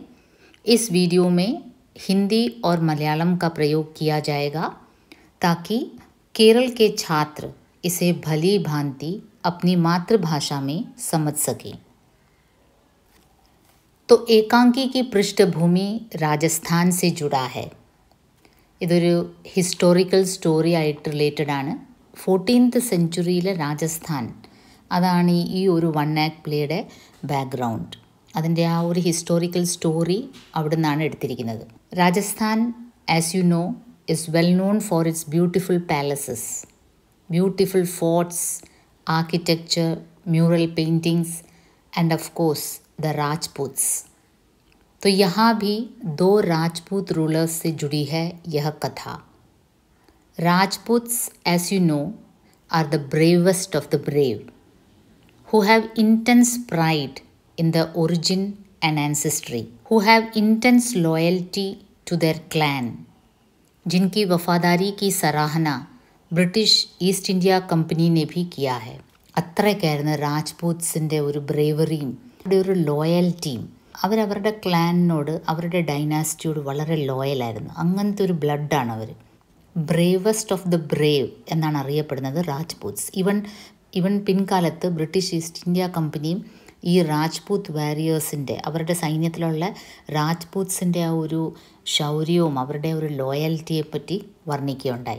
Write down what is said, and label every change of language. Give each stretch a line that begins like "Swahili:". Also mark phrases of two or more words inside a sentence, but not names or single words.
Hindi: इस वीडियो में हिंदी और मलयालम का प्रयोग किया जाएगा ताकि केरल के छात्र इसे भली भांति अपनी मातृभाषा में समझ सकें। तो एकांकी की पृष्ठभूमि राजस्थान से जुड़ा है।
Malayalam: ഇതൊരു
English: historical story
Malayalam: ആയിട്ട് റിലേറ്റഡ് ആണ്. 14th സെഞ്ച്വറിയിലെ രാജസ്ഥാൻ, അതാണ് ഈ ഒരു
English: one act
Malayalam: പ്ലേയുടെ ബാക്ക്ഗ്രൗണ്ട്. അതിൻ്റെ ആ ഒരു
English: historical story
Malayalam: അവിടെ നിന്നാണ് എടുത്തിരിക്കുന്നത്. രാജസ്ഥാൻ,
English: as you know, is well known for its beautiful palaces, beautiful forts, architecture, mural paintings and of course the Rajputs.
Hindi: तो यहाँ भी दो राजपूत रूलर्स से जुड़ी है यह कथा.
English: Rajputs, as you know, are the bravest of the brave, who have intense pride in their origin and ancestry, who have intense loyalty to their clan,
Hindi: जिनकी वफादारी की सराहना ബ്രിട്ടീഷ് ഈസ്റ്റ് ഇന്ത്യ കമ്പനി ने भी किया है.
Malayalam: അത്രയ്ക്കായിരുന്നു രാജ്പൂത്സിൻ്റെ ഒരു ബ്രേവറിയും ഒരു ലോയൽറ്റിയും. അവരവരുടെ ക്ലാനിനോട്, അവരുടെ ഡൈനാസ്റ്റിയോട് വളരെ ലോയലായിരുന്നു. അങ്ങനത്തെ ഒരു ബ്ലഡാണ് അവർ.
English: bravest of the brave
Malayalam: എന്നാണ് അറിയപ്പെടുന്നത് രാജ്പൂത്സ്. ഇവൻ പിൻകാലത്ത് ബ്രിട്ടീഷ് ഈസ്റ്റ് ഇന്ത്യ കമ്പനിയും ഈ രാജ്പൂത്ത് വാരിയേഴ്സിൻ്റെ, അവരുടെ സൈന്യത്തിലുള്ള രാജ്പൂത്സിൻ്റെ ആ ഒരു ശൗര്യവും അവരുടെ ഒരു ലോയൽറ്റിയെ പറ്റി വർണ്ണിക്കുകയുണ്ടായി.